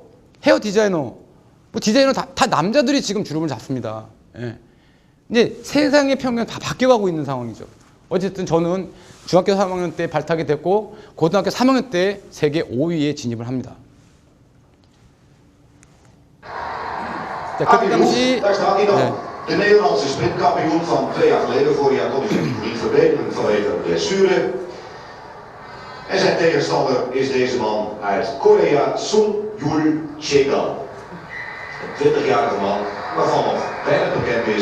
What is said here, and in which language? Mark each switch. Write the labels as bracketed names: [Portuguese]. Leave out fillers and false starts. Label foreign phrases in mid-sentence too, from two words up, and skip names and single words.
[Korean] 헤어 디자이너, 뭐 디자이너 다 남자들이 지금 주름을 잡습니다. 예. 이제 세상의 평균은 다 바뀌어가고 있는 상황이죠. 어쨌든 저는 중학교 3학년 때 발탁이 됐고 고등학교 3학년 때 세계 5위에 진입을 합니다. 자, 그때 당시 [Dutch] Daar staat hij dan. De Nederlandse sprintkampioen van 2 jaar geleden. Vorig jaar kon hij zich niet verbeteren vanwege een blessure. En zijn tegenstander is deze man uit Korea, Sung Yul Chegan. Een 20-jarige man waarvan nog weinig bekend is.